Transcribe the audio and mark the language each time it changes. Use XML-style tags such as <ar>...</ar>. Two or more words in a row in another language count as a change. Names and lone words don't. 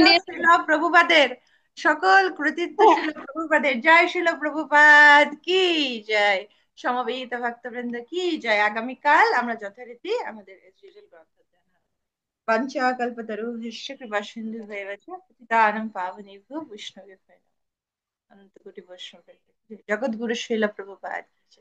<bn>ইন্ডিয়া। ছিল প্রভুপাদের, সকল কৃতিত্ব ছিল প্রভুপাদের। জয় শিল প্রভুপাদ কি জয়, সমবেত ভক্তবৃন্দ কি জয়। আগামীকাল আমরা যথারীতি আমাদের গ্রন্থ পঞ্চা</bn> <sa>কল্পতরুভ্যশ্চ কৃপা সিন্ধু ভৈরচ পতিতানাং পাবনেভ্যো বৈষ্ণবেভ্যো নমঃ।</sa> <bn>অনন্ত কোটি বৈষ্ণব জগৎগুরু শিল প্রভুপাদ।</bn>